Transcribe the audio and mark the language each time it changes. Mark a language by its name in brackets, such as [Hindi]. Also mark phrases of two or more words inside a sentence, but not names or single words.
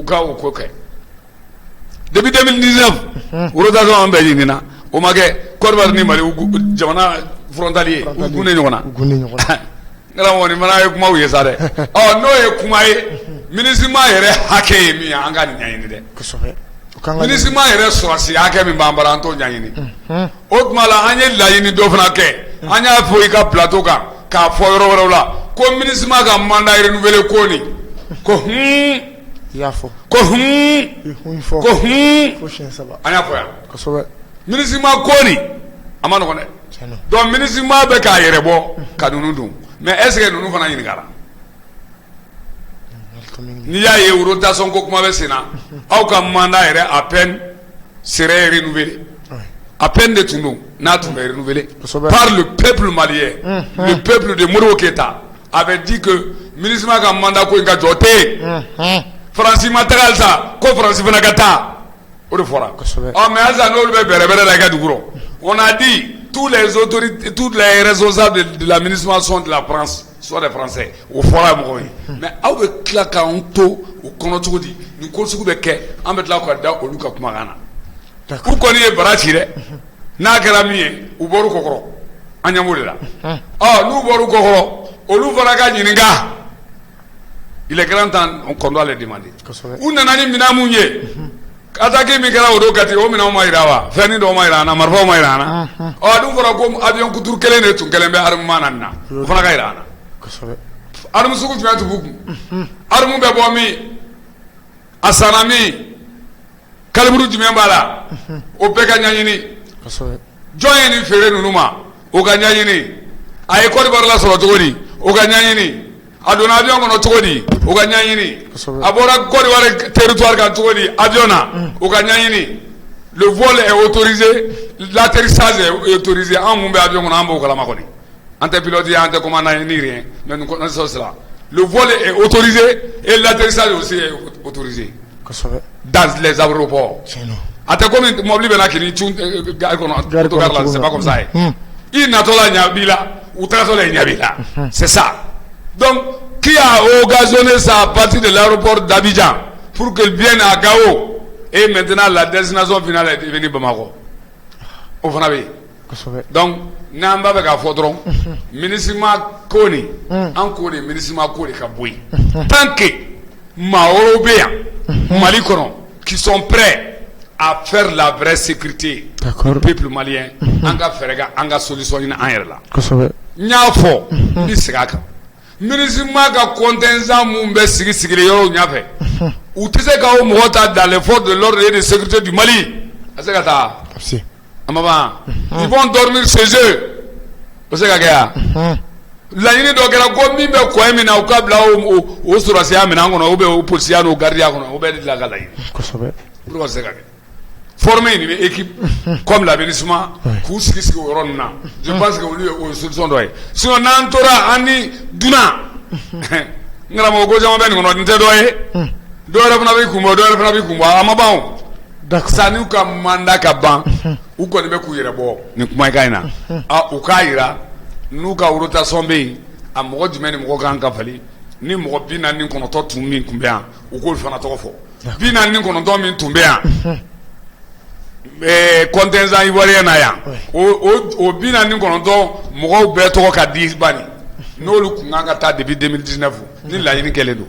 [Bambara] ka o ko kɛ depuis 2019 rotation an bɛɛ ɲinina o ma kɛ Côte d'Ivoire ni Mali jamana frontalier u gunnen ɲɔgɔn na n karamɔgɔ nin fana ye kumaw ye sa dɛ n'o ye kuma ye MINUSMA yɛrɛ hakɛ ye min ye an ka nin ɲɛɲini dɛ MINUSMA yɛrɛ sɔrɔsi hakɛ min b'an bara an t'o ɲɛɲini o tuma la an ye laɲini dɔ fana kɛ an y'a fɔ i ka plateau kan k'a fɔ yɔrɔ wɛrɛw la ko MINUSMA ka [French] mandat renouvelé [Bambara] ko nin ko i y'a fɔ ko ko an y'a fɔ yan MINUSMA ko nin a ma nɔgɔn dɛ donc MINUSMA bɛ k'a yɛrɛ bɔ ka ninnu dun [French] mais est ce que [Bambara] ninnu fana ɲininkara n'i y'a ye rotation ko kuma bɛ sen na aw ka mandat yɛrɛ [French] à peine serait renouvelé à peine [Bambara] de tun don n'a tun bɛ [French] renouvelé par le peuple malien le peuple de Modibo Keïta avait dit que [Bambara] MINUSMA ka mandat ko in ka jɔ tɛ yen Faransi ma taga halisa ko Faransi fana ka taa o de fɔra mais halisa n'olu bɛ bɛrɛbɛrɛ la i ka dugu rɔ [French] on a dit tous les autorités tous les responsables de la MINUSMA sont de la France soit des Français [Bambara] o fɔra mɔgɔw ye mais aw bɛ tila k'an to o kɔnɔ cogo di nin ko sugu bɛ kɛ an bɛ tila ka da olu ka kumakan na u kɔni ye bara ci dɛ n'a kɛra min ye u bɔr'u kɔkɔrɔ an ɲɛ b'o de la n'u bɔr'u kɔkɔrɔ olu fana ka ɲininka [French] il est grand temps qu'on doit les demander [Bambara] u nana ni minɛn mun ye attaque min kɛra o don kati o minɛnw ma yira wa fɛnnin dɔw ma yira an na marifaw ma yira an na dun fɔra ko avion kuturu kelen de tun kɛlen bɛ armement na nin na o fana ka yira an na arme sugu jumɛn tun b'u kun arme bɛ bɔ min a sanna min kaliburu jumɛn b'a la o bɛɛ ka ɲɛɲini jɔn ye nin feere ninnu ma o ka ɲɛɲini a ye Côte d'Ivoire lasɔrɔ cogo di o ka ɲɛɲini a donna avion kɔnɔ cogo di o ka ɲɛɲini a bɔra Côte d'Ivoire territoire kan cogo di avion na o ka ɲɛɲini le [French] vol est autorisé l'atterrissage est autorisé [Bambara] an mun bɛ avion kɔnɔ an b'o kalama kɔni an tɛ pilote an tɛ commandant ye ni [French] rien mais nous connaissons cela le vol est autorisé et l'atterrissage aussi est autorisé dans les aéroports [Bambara] a tɛ komi mobili bɛ na k'i ni cun gare kɔnɔ autogare la [French] c'est pas comme ça [Bambara] i natɔla ɲɛ b'i la u tagatɔla ɲɛ b'i la [French] c'est ça. Donc, qui a occasionné ça à partir de l'aéroport d'Abidjan pour qu'elle vienne à Gao et maintenant la destination finale est devenue Bamako. Au Fanabi. Donc, [Bambara] n'an b'a fɛ k'a fɔ dɔrɔn MINUSMA ko nin an k'o de MINUSMA ko de ka bɔ yen [French] tant que [Bambara] maa wɛrɛw bɛ yan Mali kɔnɔ [French] qui sont prêts à faire la vraie sécurité du peuple malien [Bambara] an ka fɛɛrɛ kɛ an ka solution ɲini an yɛrɛ la n y'a fɔ n bɛ segin a kan MINUSMA ka contingent mun bɛ sigi yɔrɔw ɲɛfɛ u tɛ se k'aw mɔgɔ ta [French] dans les forces de l'ordre et de sécurité du Mali [Bambara] a se ka taa a ma ban [French] ils vont dormir chez eux [Bambara] o se ka kɛ yan laɲini dɔ kɛra ko min bɛ kɔɛ min na u ka bila o sɔrɔsiya minɛn kɔnɔ [French] ou bien [Bambara] o polisiya n'o gardien kɔnɔ o bɛɛ de la ka laɲini pourquoi o se ka kɛ [French] former une équipe comme la MINUSMA [Bambara] k'u sigi o yɔrɔ ninnu na [French] je pense que [Bambara] olu ye o solution dɔ ye sinon n'an tora an ni dunan n karamɔgɔ ko caman bɛ nin kɔnɔ nin tɛ dɔ ye dɔ wɛrɛ fana b'i kun bɔ dɔ wɛrɛ fana b'i kun bɔ a ma ban o sanni u ka mandat ka ban u kɔni bɛ k'u yɛrɛ bɔ nin kumakan in na u k'a yira n'u ka rotation bɛ yen a mɔgɔ jumɛn ni mɔgɔ kan ka fali ni mɔgɔ 49 tun min tun bɛ yan u k'olu fana tɔgɔ fɔ 49 min tun bɛ yan [French] contingent ivoirien [Bambara] na yan o 49 mɔgɔw bɛɛ tɔgɔ ka di bani n'olu kun kan ka taa depuis 2019 ni laɲini kɛlen don